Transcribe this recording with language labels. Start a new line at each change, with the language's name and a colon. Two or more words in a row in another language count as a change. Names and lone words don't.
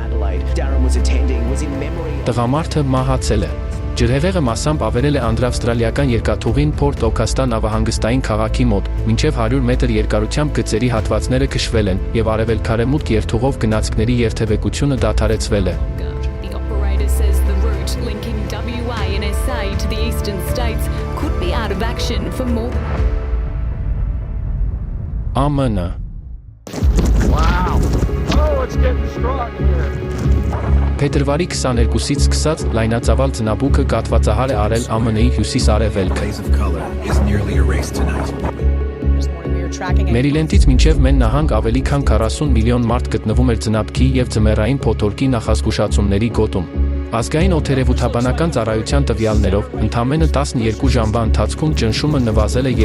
Armenian: Տղամարդը մահացել է։ Ջրհեղեղը մասամբ ավերել է անդրավստրալիական երկաթուղին Փորտ Օքաստա նավահանգստային քաղաքի մոտ, մինչև 100 մետր երկարությամբ գծերի հատվածները քշվել են, և արևելքարեմուտք երթուղով գնացքների երթևեկությունը դադարեցվել է։
English: Linking WA and SA to the eastern states could be out of action for more.
Armenian: ԱՄՆ.
English: Wow. Oh, it's getting strong here.
Armenian: Փետրվարի 22-ից սկսած լայնածավալ ձնաբուքը կաթվածահար է արել ԱՄՆ-ի հյուսիս-արևելքը։ Մերիլենդից մինչև Մեն նահանգ ավելի քան 40 միլիոն մարդ գտնվում էր ձնաբքի և ձմեռային փոթորկի նախազգուշացումների գոտում։ Ազգային օդերևութաբանական ծառայության տվյալներով, ընդամենը 12 ժամվա ընթացքում ճնշումը նվազել է